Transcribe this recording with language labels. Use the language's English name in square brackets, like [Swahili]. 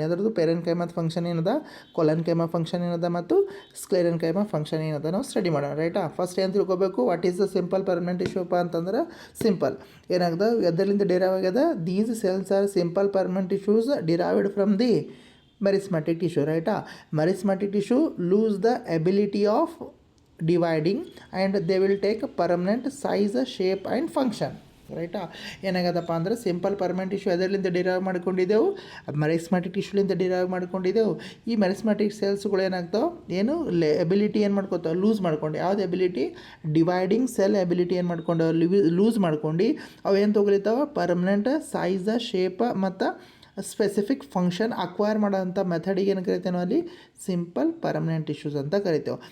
[Kannada] ಅದರದ್ದು ಪೇರನ್ ಕೈಮಾದ ಫಂಕ್ಷನ್ ಏನದ, colon keema function ಏನದ, ಮತ್ತು ಸ್ಕ್ಲೆರನ್ ಕೈಮಾ ಫಂಕ್ಷನ್ ಏನದ ನಾವು ಸ್ಟಡಿ ಮಾಡೋಣ, ರೈಟಾ. [English] first [Kannada] ಏನು ತಿಳ್ಕೊಬೇಕು, [English] what is the simple permanent tissue [Kannada] ಅಪ್ಪ ಅಂತಂದ್ರೆ, ಸಿಂಪಲ್ ಏನಾಗ್ತದೆ, ಎದರಿಂದ ಡಿರೈವ್ ಆಗ್ಯದ, [English] These cells are simple permanent tissues derived from the merismatic tissue, right. Merismatic tissue lose the ability of dividing and they will take permanent size, shape and function, ರೈಟಾ. [Kannada] ಏನಾಗದಪ್ಪ ಅಂದರೆ simple permanent tissue ಅದರಿಂದ derive ಮಾಡ್ಕೊಂಡಿದ್ದೆವು, ಮೆರಿಸ್ಮ್ಯಾಟಿಕ್ ಟಿಶ್ಯೂಲಿಂದ derive ಮಾಡ್ಕೊಂಡಿದ್ದೆವು. ಈ ಮೆರಿಸ್ಮ್ಯಾಟಿಕ್ ಸೆಲ್ಸ್ಗಳು ಏನಾಗ್ತಾವೆ, ಏನು ability ಏನು ಮಾಡ್ಕೊತಾವೆ, loose ಮಾಡ್ಕೊಂಡು. ಯಾವ್ದು ability, dividing cell ability ಏನು ಮಾಡ್ಕೊಂಡು ಲೂಸ್ ಮಾಡ್ಕೊಂಡು ಅವು ಏನು ತೊಗೊಳಿತಾವೆ, ಪರ್ಮನೆಂಟ್ ಸೈಜ್, ಶೇಪ್ ಮತ್ತು ಸ್ಪೆಸಿಫಿಕ್ ಫಂಕ್ಷನ್ ಅಕ್ವೈರ್ ಮಾಡೋಂಥ ಮೆಥಡಿಗೆ ಏನು ಕರಿತೇವೆ ನಾವು ಅಲ್ಲಿ, ಸಿಂಪಲ್ ಪರ್ಮನೆಂಟ್ ಟಿಶ್ಯೂಸ್ ಅಂತ ಕರಿತೇವೆ.